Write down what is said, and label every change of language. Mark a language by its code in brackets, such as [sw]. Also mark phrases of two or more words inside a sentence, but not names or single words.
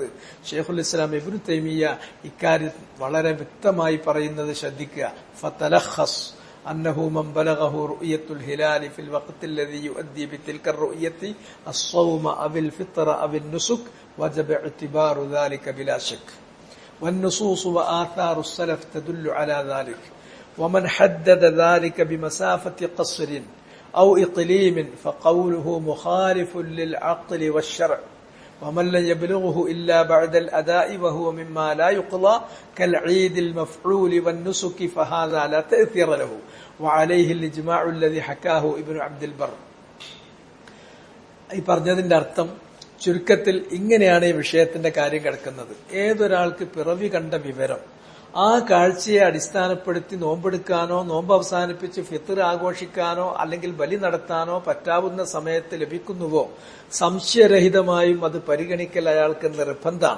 [ml] ഷെയ്ഖുൽ ഇസ്ലാം ഇബ്നു തൈമിയ്യ ഇക്കാര്യം വളരെ വ്യക്തമായി പറയുന്നത് ശ്രദ്ധിക്കുക. [ar] فتلخص أنه من بلغه رؤية الهلال في الوقت الذي يؤدى بتلك الرؤية الصوم أو الفطر أو نسك وجب اعتبار ذلك بلا شك والنصوص وآثار السلف تدل على ذلك ومن حدد ذلك بمسافة قصر أو إقليم فقوله مخالف للعقل والشرع ومن لم يبلغه إلا بعد الأداء وهو مما لا يقضى كالعيد المفعول والنسك فهذا لا تأثير له وعليه الإجماع الذي حكاه ابن عبد البر. [ml] ഈ പറഞ്ഞതിന്റെ അർത്ഥം ചുരുക്കത്തിൽ ഇങ്ങനെയാണ് ഈ വിഷയത്തിന്റെ കാര്യം കിടക്കുന്നത്. ഏതൊരാൾക്ക് പിറവി കണ്ട വിവരം ആ കാഴ്ചയെ അടിസ്ഥാനപ്പെടുത്തി നോമ്പെടുക്കാനോ നോമ്പ് അവസാനിപ്പിച്ച് ഫിത്ർ ആഘോഷിക്കാനോ അല്ലെങ്കിൽ ബലി നടത്താനോ പറ്റാവുന്ന സമയത്ത് ലഭിക്കുന്നുവോ സംശയരഹിതമായും അത് പരിഗണിക്കൽ അയാൾക്ക് നിർബന്ധമാണ്.